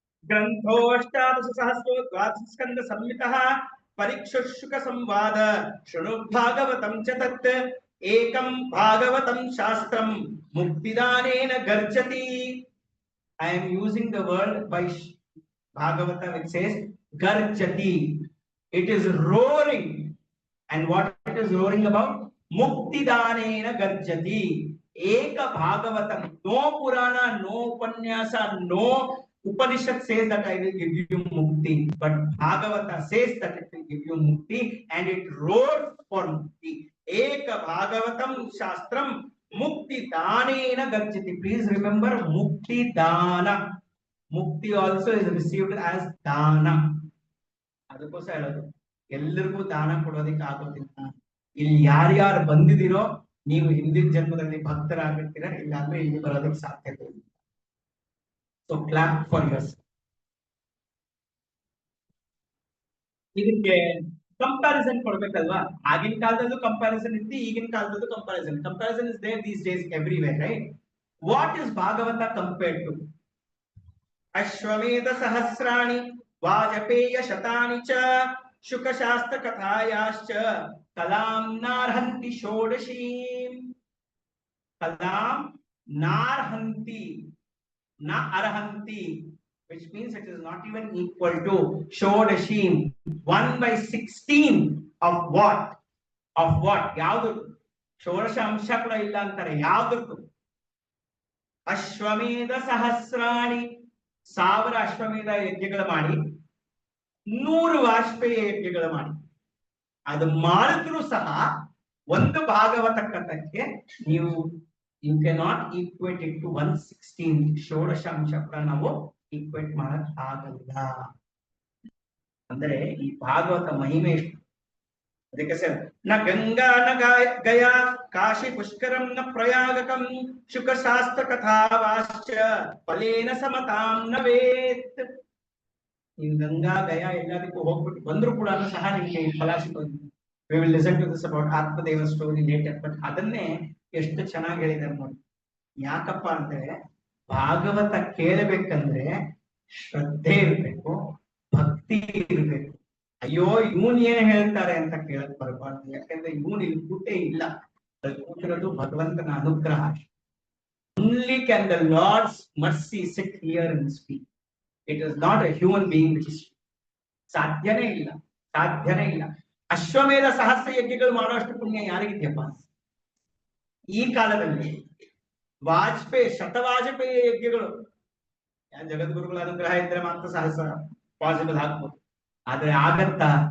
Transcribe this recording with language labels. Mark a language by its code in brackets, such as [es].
[sa] ಗ್ರಂಥೋ ಅಷ್ಟಾದಶ ಸಹಸ್ರೋ ದ್ವಾದಶ ಸ್ಕಂದ ಸಂಹಿತಃ ಪರಿಕ್ಷುಷುಕ ಸಂವಾದ ಶೃಣು ಭಾಗವತಂ ಚ ತತ್ ಏಕಂ Bhagavatam ಶಾಸ್ತ್ರಂ ಮುಕ್ತಿದಾನೇನ ಗರ್ಜತಿ. [en] I am using the word by Bhagavata which says garjati. It is roaring. And what it is roaring about? [sa] Muktidanena garjati. Eka Bhagavatam. [en] No Purana, no Upanyasa, no Upanishad says that I will give you mukti. But Bhagavata says that it will give you mukti and it roars for mukti. [sa] Eka Bhagavatam Shastram Mukti Danena Garjati. [en] Please remember Mukti Dana. Mukti also is received as Dana. [kn] ಅದಕ್ಕೋಸ್ಕರ ಹೇಳೋದು ಎಲ್ಲರಿಗೂ ದಾನ ಕೊಡೋದಕ್ಕೆ ಆಗೋದಿಲ್ಲ. ಇಲ್ಲಿ ಯಾರ್ಯಾರು ಬಂದಿದ್ದೀರೋ ನೀವು ಹಿಂದಿನ ಜನ್ಮದಲ್ಲಿ ಭಕ್ತರಾಗಿರ್ತೀರ, ಇಲ್ಲಾಂದ್ರೆ ಇಲ್ಲಿ ಬರೋದಕ್ಕೆ ಸಾಧ್ಯತೆ ಇಲ್ಲ. [en] So clap for yourself. [kn] ಇದಕ್ಕೆ ಕಂಪ್ಯಾರಿಸನ್ ಕೊಡ್ಬೇಕಲ್ವಾ? ಆಗಿನ ಕಾಲದಲ್ಲೂ ಕಂಪ್ಯಾರಿಸನ್ ಇತ್ತು, ಈಗಿನ ಕಾಲದಲ್ಲೂ comparison [en] Is there these days everywhere, right? What is Bhagavata compared to? [sa] ಅಶ್ವಮೇಧ ಸಹಸ್ರಾಣಿ ವಾಜಪೇಯ ಶತಾನಿ ಚ ಶುಕಶಾಸ್ತ್ರ ಕಥಾಯಾಶ್ಚ ಕಲಾಂ ನಾರ್ಹಂತಿ ಷೋಡಶೀಂ. ಕಲಾಂ ನಾರ್ಹಂತಿ, ನ ಅರ್ಹಂತಿ, [en] which means it is not even equal to ಷೋಡಶೀಂ, 1/16 of what? Of what? [kn] ಯಾವ್ದು? ಷೋಡಶ ಅಂಶ ಕೂಡ ಇಲ್ಲ ಅಂತಾರೆ. ಯಾವ್ದಕ್ಕೂ? ಅಶ್ವಮೇಧ ಸಹಸ್ರಾಣಿ, 1000 ಅಶ್ವಮೇಧ ಯಜ್ಞಗಳು ಮಾಡಿ, 100 ವಾಜಪೇಯಿ ಯಜ್ಞಗಳು ಮಾಡಿ. ಅದು ಮಾಡಿದ್ರು ಸಹ ಒಂದು ಭಾಗವತ ಕಥಕ್ಕೆ ನೀವು [en] you cannot equate it to [kn] 116 ಷೋಡಶಾಂಶ ಕೂಡ ನಾವು ಈಕ್ವೇಟ್ ಮಾಡಕ್ ಆಗಲ್ಲ. ಅಂದ್ರೆ ಈ ಭಾಗವತ ಮಹಿಮೆ ಎಷ್ಟು. ಅದಕ್ಕೆ ಸರ್, [sa] ನ ಗಂಗಾ ನ ಗಯಾ ಕಾಶಿ ಪುಷ್ಕರಂ ನ ಪ್ರಯಾಗಕಂ ಶುಕಶಾಸ್ತ್ರ ಕಥಾವಾಶ್ಚ ಫಲೇನ ಸಮತಾಂ ನ ವೇತ್. [kn] ನೀವು ಗಂಗಾ ಗಯಾ ಎಲ್ಲದಕ್ಕೂ ಹೋಗ್ಬಿಟ್ಟು ಬಂದ್ರು ಕೂಡ ಸಹ ನಿಮಗೆ ಫಲ ಸಿಗೋದು. [en] We will listen to this about Atmadeva story later. [kn] But ಅದನ್ನೇ ಎಷ್ಟು ಚೆನ್ನಾಗಿ ಹೇಳಿದ್ದಾರೆ ನೋಡಿ. ಯಾಕಪ್ಪ ಅಂದ್ರೆ ಭಾಗವತ ಕೇಳಬೇಕಂದ್ರೆ ಶ್ರದ್ಧೆ ಇರ್ಬೇಕು, ಭಕ್ತಿ ಇರ್ಬೇಕು. ಅಯ್ಯೋ ಇವನ್ ಏನ್ ಹೇಳ್ತಾರೆ ಅಂತ ಕೇಳಕ್ ಬರಬಾರ್ದು. ಯಾಕಂದ್ರೆ ಇವನ್ ಇಲ್ಲಿ ಕೂಟೇ ಇಲ್ಲ, ಕೂತಿರೋದು ಭಗವಂತನ ಅನುಗ್ರಹ. [en] Only can the Lord's mercy sit here and speak. It is not a human being which is. [kn] ಸಾಧ್ಯನೇ ಇಲ್ಲ, ಸಾಧ್ಯನೇ ಇಲ್ಲ. ಅಶ್ವಮೇಧ ಸಹಸ್ರ ಯಜ್ಞಗಳು ಮಾಡುವಷ್ಟು ಪುಣ್ಯ ಯಾರಿಗಿದೆಯಪ್ಪ ಈ ಕಾಲದಲ್ಲಿ? ವಾಜಪೇಯಿ, ಶತವಾಜಪೇಯಿ ಯಜ್ಞಗಳು, ಜಗದ್ಗುರುಗಳ ಅನುಗ್ರಹ ಇದ್ರೆ ಮಾತ್ರ ಸಹಸ್ರ ಪಾಸಿಬಲ್ ಆಗ್ಬೋದು. ಆದ್ರೆ ಆಗತ್ತಾ?